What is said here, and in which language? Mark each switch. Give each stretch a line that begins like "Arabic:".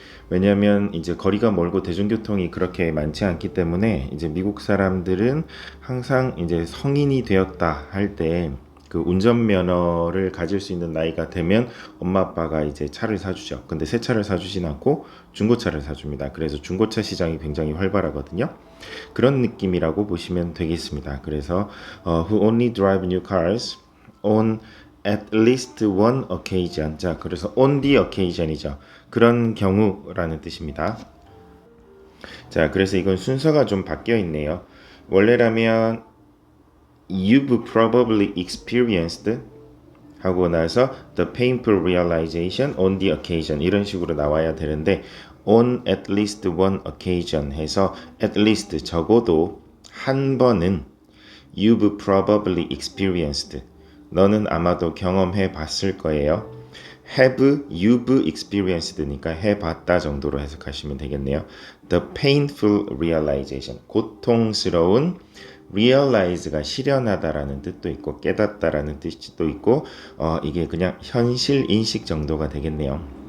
Korean: 왜냐하면 이제 거리가 멀고 대중교통이 그렇게 많지 않기 때문에 이제 미국 사람들은 항상 이제 성인이 되었다 할 때 그 운전면허를 가질 수 있는 나이가 되면 엄마 아빠가 이제 차를 사주죠. 근데 새 차를 사주진 않고 중고차를 사줍니다. 그래서 중고차 시장이 굉장히 활발하거든요. 그런 느낌이라고 보시면 되겠습니다.
English: 그래서 who only drive new cars on at least one occasion.
Korean: 자, 그래서
English: on the occasion
Korean: 이죠. 그런 경우라는 뜻입니다. 자, 그래서 이건 순서가 좀 바뀌어 있네요. 원래라면
English: you've probably experienced
Korean: 하고 나서
English: the painful realization on the occasion
Korean: 이런 식으로 나와야 되는데
English: on at least one occasion 해서 at least
Korean: 적어도 한 번은
English: you've probably experienced
Korean: 너는 아마도 경험해 봤을 거예요. have you've experienced니까 해봤다 정도로 해석하시면 되겠네요.
English: The painful realization
Korean: 고통스러운 realize가 실현하다라는 뜻도 있고 깨닫다라는 뜻도 있고 이게 그냥 현실 인식 정도가 되겠네요.